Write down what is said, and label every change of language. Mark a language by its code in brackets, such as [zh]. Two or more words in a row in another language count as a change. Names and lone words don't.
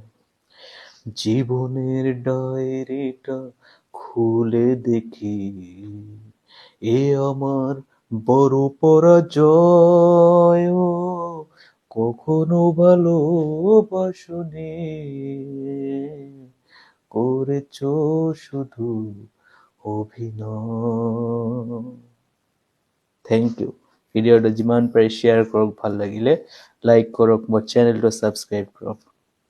[bn] জীবনের ডায়েরিটা খুলে দেখি, এ আমার বড় পরাজয়। কখনো ভালোবাসনি, করেছো শুধু অভিনয়। [en] thank you. [as] ভিডিঅ'টো যিমান পাৰে শ্বেয়াৰ কৰক, ভাল লাগিলে লাইক কৰক, মোৰ চেনেলটো ছাবস্ক্ৰাইব কৰক।